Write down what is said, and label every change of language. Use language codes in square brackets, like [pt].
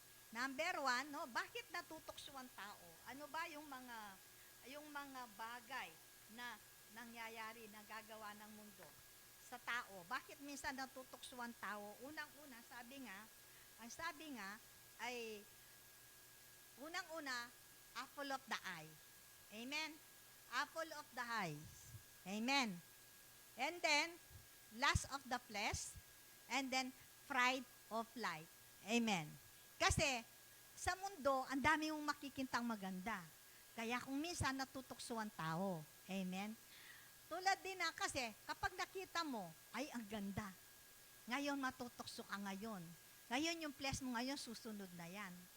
[tl] Number 1, bakit natutokso ang tao? Ano ba yung mga bagay na nangyayari, nagagawa ng mundo sa tao? Bakit minsan natutokso ang tao? Unang-una, ang sabi nga ay unang-una, [en] apple of the eye. Amen? Apple of the eyes. Amen. And then, lust of the flesh, and then pride of life. [tl] Amen. Kasi, sa mundo, ang dami mong makikintang maganda. Kaya kung minsan natutokso ang tao. Amen. Tulad din kasi, kapag nakita mo, ay ang ganda. Ngayon, matutokso ka ngayon. Ngayon, yung flesh mo ngayon, susunod na yan.